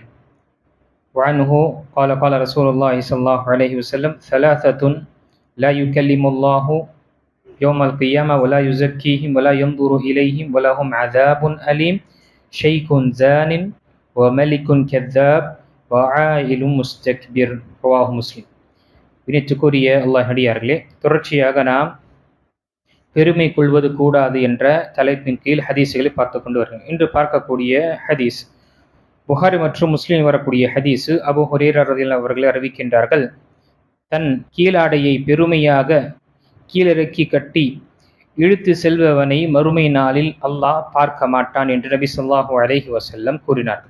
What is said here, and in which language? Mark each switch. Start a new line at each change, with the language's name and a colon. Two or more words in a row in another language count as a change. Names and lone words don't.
Arabic: وعنه قال رسول الله صلى الله عليه وسلم ثلاثة لا يكلم الله يوم القيامة ولا يزكيهم ولا ينظر إليهم ولهم عذاب أليم شيخ زان وملك كذاب وعائل مستكبر رواه مسلم.
Tamil: வினைத்துக்குரிய அல்லாஹ் அடியார்களே, தொடர்ச்சியாக நாம் பெருமை கொள்வது கூடாது என்ற தலைப்பின் கீழ் ஹதீஸுகளை பார்த்து கொண்டு வருகிறோம். இன்று பார்க்கக்கூடிய ஹதீஸ் புகாரி மற்றும் முஸ்லீம் வரக்கூடிய ஹதீஸு அபூ ஹுரைரா ரலியல்லாஹு அவர்கள் அறிவிக்கின்றார்கள். தன் கீழாடையை பெருமையாக கீழிறக்கி கட்டி இழுத்து செல்பவனை மறுமை நாளில் அல்லாஹ் பார்க்க மாட்டான் என்று நபி
Arabic: صلى الله عليه وسلم
Tamil: கூறினார்கள்.